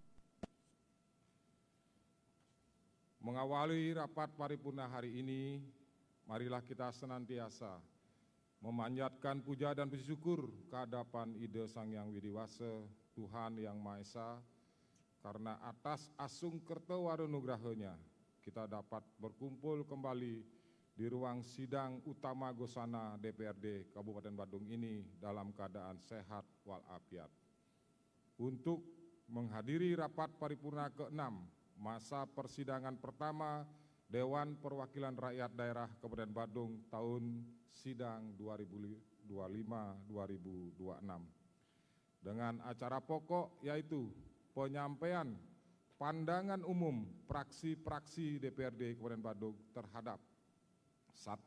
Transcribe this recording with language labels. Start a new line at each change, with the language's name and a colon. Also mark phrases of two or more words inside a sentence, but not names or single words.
Indonesian: Mengawali rapat paripurna hari ini, marilah kita senantiasa memanjatkan puja dan puji syukur kehadapan Ida Sang Hyang Widi Wasa, Tuhan Yang Maha Esa, karena atas
Balinese: asung kertawara nugrahanya
Indonesian: kita dapat berkumpul kembali di ruang sidang utama Gosana DPRD Kabupaten Badung ini dalam keadaan sehat walafiat. Untuk menghadiri rapat paripurna ke-6 masa persidangan pertama Dewan Perwakilan Rakyat Daerah Kabupaten Badung tahun sidang 2025-2026 dengan acara pokok yaitu penyampaian pandangan umum praksi-praksi DPRD Kabupaten Badung terhadap 1.